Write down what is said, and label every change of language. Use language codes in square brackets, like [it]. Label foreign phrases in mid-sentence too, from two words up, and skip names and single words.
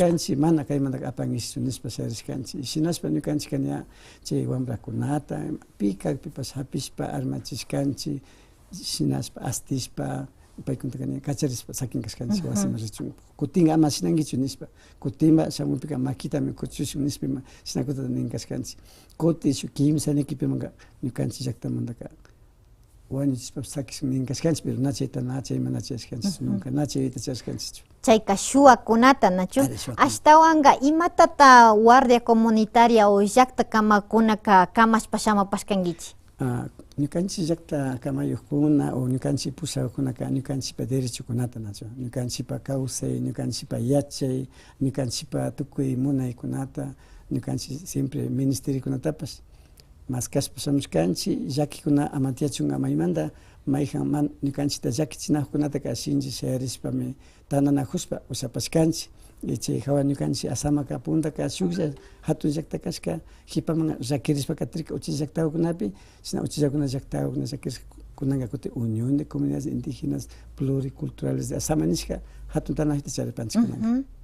[qu] ñukanchik mana kaymanta apanishu nishpa shayarishkanchik shinashpa ñukanchika ña chay wambrakunata pipas hapishpa armachishkanchik shinashpa astishpa paykunataka ña kacharishpa sakinkashkanchik wasiman richun kutinka ama shinankichu nishpa kutinpa shamupika makitami kuchushun nishpa shinakutata ninkashkanchik kuti shuk kimsa ñequipimanka ñukanchik llaqtamantaka wañuchishpa sakishun ninkashkanchik pero na chayta na chayman na chayashkanchik nunca na chaywita charishkanchikchu chayka shuwakunata nachu ashtawanka imatata [es] guardia comunitaria [qu] o llaqta kamakunaka kamashpa shamapashkankichik ñukanchik llaqta kamayukkuna o ñukanchik pushakunaka ñukanchikpa derechokunata nachu ñukanchikpa kawsay ñukanchikpa yachay ñukanchikpa tukuy munaykunata ñukanchik siempre ministeriokunatapash maskashpa shamushkanchik llakikuna ama tiyachun amaymanta mayjan ñukanchikta llakichinakkunataka shinchi shayarishpami tandanakushpa ushapashkanchik y chay hawa ñukanchik asamaka puntaka shuklla hatun llaqta kashka hipaman rakirishpa katirka uchi llaqtakunapi shina uchi llaqtakuna rakirishkunaka kutin Unión de Comunidades Indígenas Pluriculturales de Asama nishka hatun tanajita charipanchik kunaka